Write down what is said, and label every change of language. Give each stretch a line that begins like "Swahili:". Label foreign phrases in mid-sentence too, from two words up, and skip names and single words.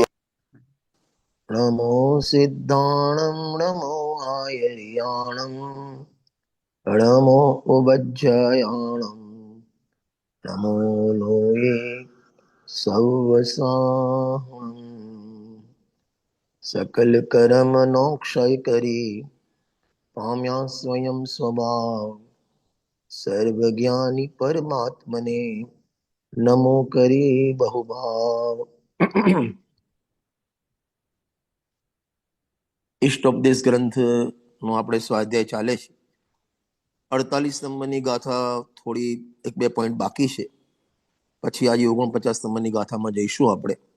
Prakrit languages: नमो सिद्धाणं नमो आयर्याणं नमो उपज्जयाणं नमो लोये सर्वसाहुं
Gujarati: સકલ કર્મનો ક્ષય કરી પામ્યા સ્વયં સ્વભાવ સર્વજ્ઞાની પરમાત્મને નમો કરી બહુભાવ। ઇષ્ટોપદેશ ગ્રંથનો આપણે સ્વાધ્યાય ચાલે છે। 48 નંબરની ગાથા થોડી 1-2 પોઈન્ટ બાકી છે, પછી આજે 49 નંબરની ગાથામાં જઈશું આપણે।